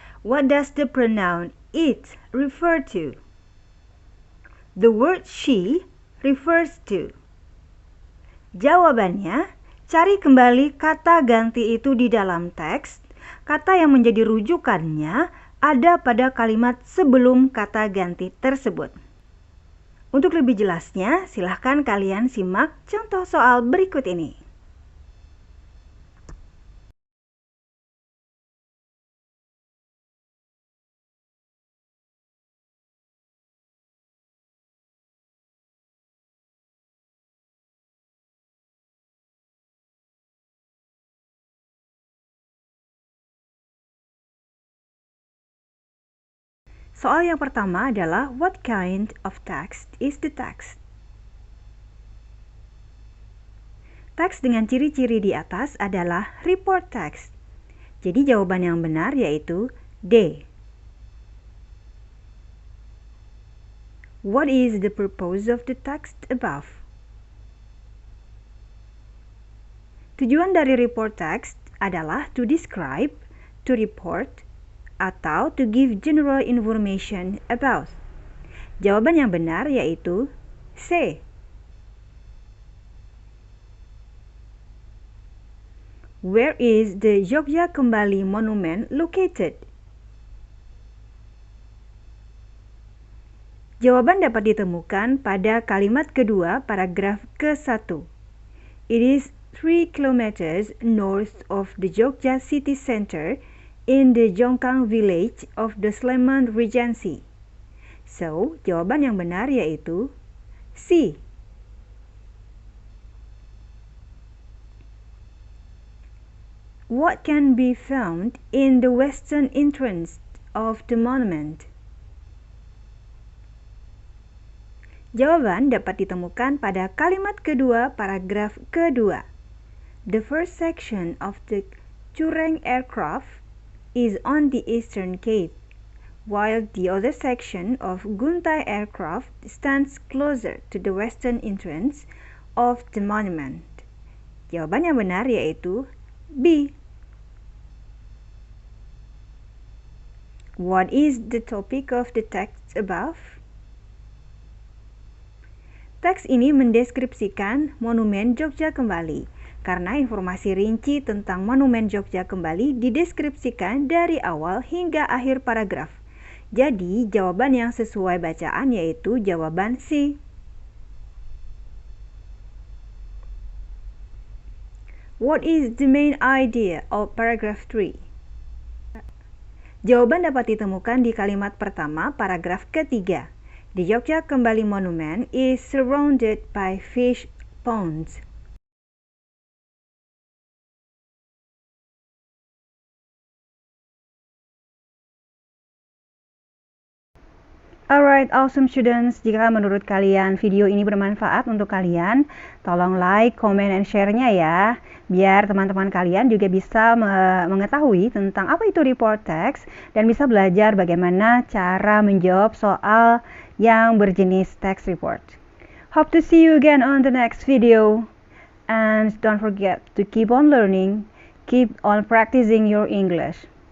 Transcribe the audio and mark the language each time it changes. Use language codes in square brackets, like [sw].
[en] What does the pronoun it refer to? The word she refers to. [id] Jawabannya, cari kembali kata ganti itu di dalam teks. Kata yang menjadi rujukannya ada pada kalimat sebelum kata ganti tersebut. Untuk lebih jelasnya, silahkan kalian simak contoh soal berikut ini. Soal yang pertama adalah [en] what kind of text is the text? [id] Teks dengan ciri-ciri di atas adalah report text. Jadi jawaban yang benar yaitu D. [en] What is the purpose of the text above? [id] Tujuan dari [en] report text [id] adalah [en] to describe, to report, [id] atau [en] to give general information about. [id] Jawaban yang benar yaitu C. [en] Where is the Jogja Kembali Monument located? [id] Jawaban dapat ditemukan pada kalimat kedua paragraf ke-1. [en] It is 3 kilometers north of the Jogja city center in the Jongkang village of the Sleman Regency. [id] So, jawaban yang benar yaitu C. [en] What can be found in the western entrance of the monument? [id] Jawaban dapat ditemukan pada kalimat kedua paragraf kedua. [en] The first section of the Curreng aircraft is on the eastern cape, while the other section of Guntai aircraft stands closer to the western entrance of the monument. [id] Jawaban yang benar yaitu B. [en] What is the topic of the text above? [id] Teks ini mendeskripsikan Monumen Jogja Kembali, karena informasi rinci tentang Monumen Jogja Kembali dideskripsikan dari awal hingga akhir paragraf. Jadi, jawaban yang sesuai bacaan yaitu jawaban C. [en] What is the main idea of paragraph 3? [id] Jawaban dapat ditemukan di kalimat pertama paragraf ketiga. [en] The Jogja Kembali Monument is surrounded by fish ponds. Alright, awesome students. [id] Jika menurut kalian video ini bermanfaat untuk kalian, tolong [en] like, comment, and share-nya [id] ya. Biar teman-teman kalian juga bisa mengetahui tentang apa itu report text dan bisa belajar bagaimana cara menjawab soal yang berjenis text report. [en] Hope to see you again on the next video. And don't forget to keep on learning, keep on practicing your English.